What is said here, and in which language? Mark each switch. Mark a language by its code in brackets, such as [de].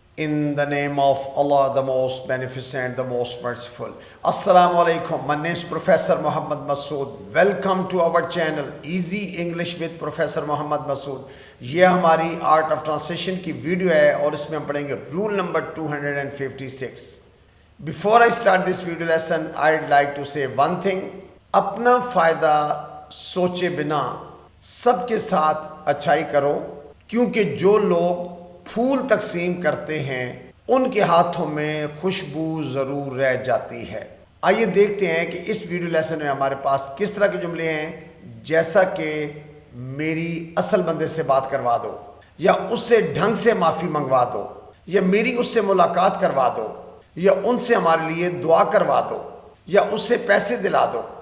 [en] In the name of Allah, the most beneficent, the most merciful. Assalamu alaikum. My name is Professor Muhammad Masood. Welcome to our channel Easy English with Professor Muhammad Masood. [ur] یہ ہماری art of translation کی video ہے اور اس میں ہم پڑھیں گے roll number 256. [en] Before I start this video lesson, I'd like to say one thing. [ur] اپنا فائدہ سوچے بنا سب کے ساتھ اچھائی کرو، کیونکہ جو لوگ پھول تقسیم کرتے ہیں ان کے ہاتھوں میں خوشبو ضرور رہ جاتی ہے. آئیے دیکھتے ہیں کہ اس ویڈیو لیسن میں ہمارے پاس کس طرح کے جملے ہیں، جیسا کہ میری اصل بندے سے بات کروا دو، یا اس سے ڈھنگ سے معافی منگوا دو، یا میری اس سے ملاقات کروا دو، یا ان سے ہمارے لیے دعا کروا دو، یا اس سے پیسے دلا دو.